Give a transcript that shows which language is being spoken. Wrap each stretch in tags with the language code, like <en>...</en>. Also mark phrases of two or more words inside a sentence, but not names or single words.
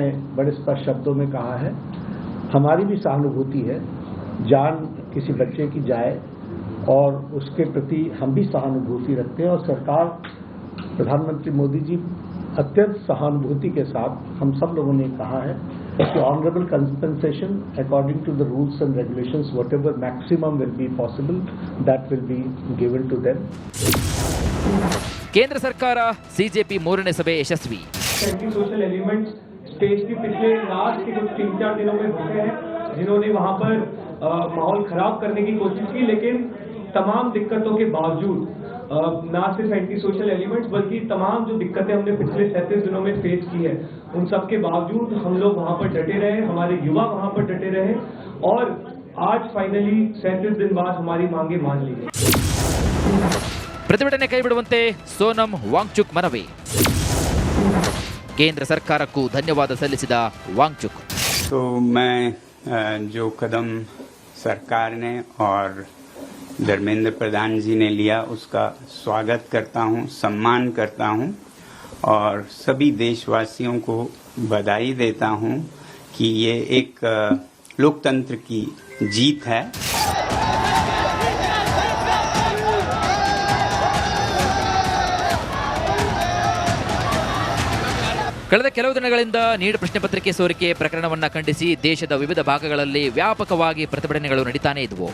<hi>बड़े स्पष्ट शब्दों में कहा है, हमारी भी सहानुभूति है, जान किसी बच्चे की जाए और उसके प्रति हम भी सहानुभूति रखते हैं और सरकार प्रधानमंत्री मोदी जी अत्यंत सहानुभूति के साथ हम सब लोगों ने कहा है कि</hi> <en>honourable compensation according to the rules and regulations whatever maximum will be possible that will be given to them.</en> <hi>केंद्र सरकार सीजेपी</hi> <kn>3ನೇ ಸಭೆ ಯಶಸ್ವಿ.</kn> <en>anti social elements</en> <hi>स्टेज के पिछले लास्ट के कुछ 3-4 दिनों में होते हैं जिन्होंने वहां पर माहौल खराब करने की कोशिश की, लेकिन तमाम दिक्कतों के बावजूद ना सिर्फ</hi> <en>anti social elements</en> <hi>बल्कि तमाम जो दिक्कतें हमने पिछले 37 दिनों में फेस की है, उन सब के बावजूद हम लोग वहां पर डटे रहे, हमारे युवा वहां पर डटे रहे और आज फाइनली 37 दिन बाद हमारी मांगे मान ली गई.</hi> <kn>ಪ್ರತಿಭಟನೆ ಕೈಬಿಡುವಂತೆ ಸೋನಂ ವಾಂಗ್ಚುಕ್ ಮನವಿ. ಕೇಂದ್ರ ಸರ್ಕಾರಕ್ಕೂ ಧನ್ಯವಾದ ಸಲ್ಲಿಸಿದ ವಾಂಗ್ಚುಕ್.</kn> <hi>तो मैं जो कदम सरकार ने और धर्मेंद्र प्रधान जी ने लिया उसका स्वागत करता हूं, सम्मान करता हूं और सभी देशवासियों को बधाई देता हूं कि ये एक लोकतंत्र की जीत है.</hi> <kn>ಕಳೆದ ಕೆಲವು ದಿನಗಳಿಂದ ನೀಟ್ ಪ್ರಶ್ನೆ ಪತ್ರಿಕೆ ಸೋರಿಕೆ ಪ್ರಕರಣವನ್ನು ಖಂಡಿಸಿ ದೇಶದ ವಿವಿಧ ಭಾಗಗಳಲ್ಲಿ ವ್ಯಾಪಕವಾಗಿ ಪ್ರತಿಭಟನೆಗಳು ನಡೀತಾನೇ ಇದ್ವು.</kn>